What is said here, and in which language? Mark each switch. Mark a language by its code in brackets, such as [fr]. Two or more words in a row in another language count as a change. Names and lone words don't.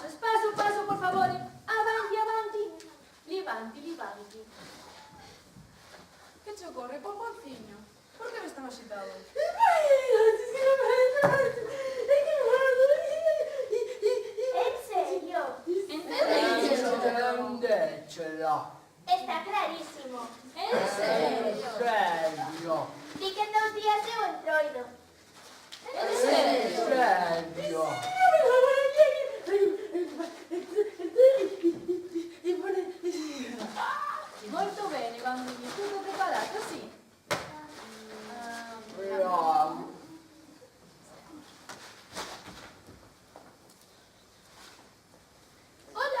[gl] Espazo, paso, [it] por favore. Avanti, avanti. Livanti, livanti. [gl] Que che ocorre, polvonciño? Por que ves tan axitado? En serio, Entendéchela. está clarísimo. En serio. Serio. Di que en 2 días eu entroido. En serio. Serio. [it] Molto bene, bambini. Tutto preparato, sì. Bravo. [gl] Hola.